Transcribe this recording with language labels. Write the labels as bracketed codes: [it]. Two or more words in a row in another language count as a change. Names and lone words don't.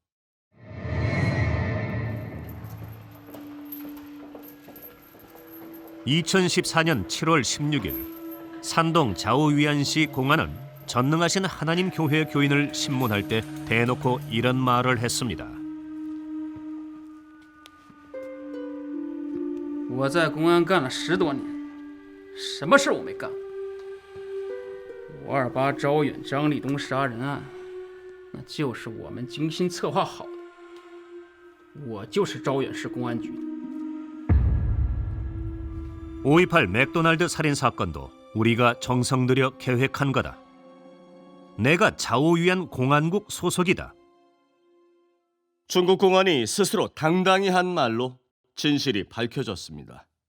[ko] (2014년 7월 16일) 산동 자오위안시 공안은 전능하신 하나님 교회 교인을 신문할 때 대놓고 이런 말을 했습니다. [zh] 我在公安干了10多年，什么事我没干。528招远张立东杀人案，那就是我们精心策划好的。我就是招远市公安局的。 [ko] 5.28 맥도날드 살인 사건도 우리가 정성 들여 계획한 거다. 내가 자오위안 공안국 소속이다. 중국 공안이 스스로 당당히 한 말로 진실이 밝혀졌습니다.